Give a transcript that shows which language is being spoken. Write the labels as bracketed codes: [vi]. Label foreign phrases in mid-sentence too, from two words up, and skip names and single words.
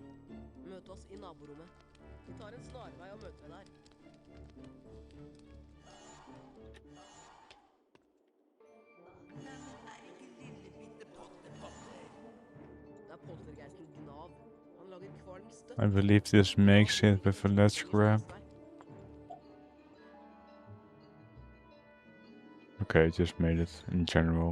[no] Møt oss i naborommet. Vi tar en snarvei og møter deg der. Det er poltergeisten Gnav. Han lager kvalm støtt. [en] I believe this makes it with a ledge grab. Okay, just made it in general.